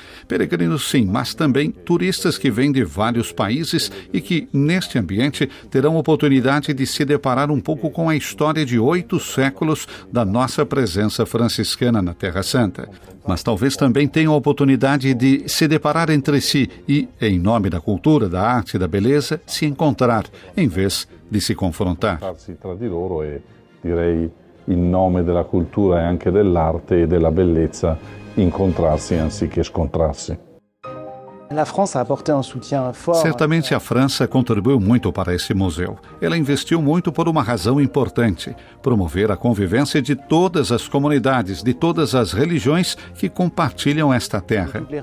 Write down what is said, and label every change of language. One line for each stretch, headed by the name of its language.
Portuguese: Peregrinos sim, mas também turistas que vêm de vários países e que, neste ambiente, terão oportunidade de se deparar um pouco com a história de 8 séculos da nossa presença franciscana na Terra Santa. Mas talvez também tenham a oportunidade de se deparar entre si e, em nome da cultura, da arte e da beleza, se encontrar, em vez de se confrontar.
Italian: Tra di loro e, direi, in nome della cultura e anche dell'arte e della bellezza, incontrarsi anziché scontrarsi.
Portuguese: Certamente a França contribuiu muito para esse museu. Ela investiu muito por uma razão importante: promover a convivência de todas as comunidades, de todas as religiões que compartilham esta terra.